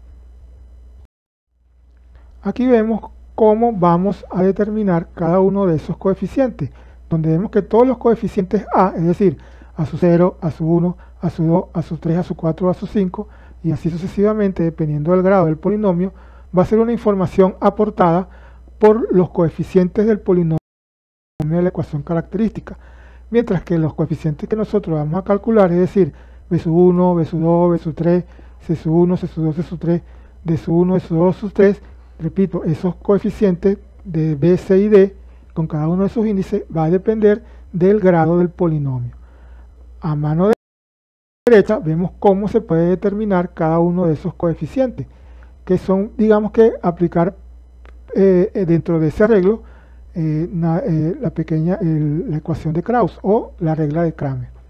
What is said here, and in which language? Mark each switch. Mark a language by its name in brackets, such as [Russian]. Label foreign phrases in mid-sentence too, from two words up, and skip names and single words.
[Spanish] Aquí vemos cómo vamos a determinar cada uno de esos coeficientes, donde vemos que todos los coeficientes a, es decir, a su 0, a su 1, a su 2, a su 3, a su 4, a su 5, y así sucesivamente, dependiendo del grado del polinomio, va a ser una información aportada por los coeficientes del polinomio de la ecuación característica, mientras que los coeficientes que nosotros vamos a calcular, es decir, b sub 1, b sub 2, b sub 3, c sub 1, c sub 2, c sub 3, d sub 1, d sub 2, sub 3, repito, esos coeficientes de b, c y d, con cada uno de esos índices, va a depender del grado del polinomio. A mano derecha vemos cómo se puede determinar cada uno de esos coeficientes, que son, digamos que, aplicar dentro de ese arreglo la ecuación de Krauss o la regla de Kramer.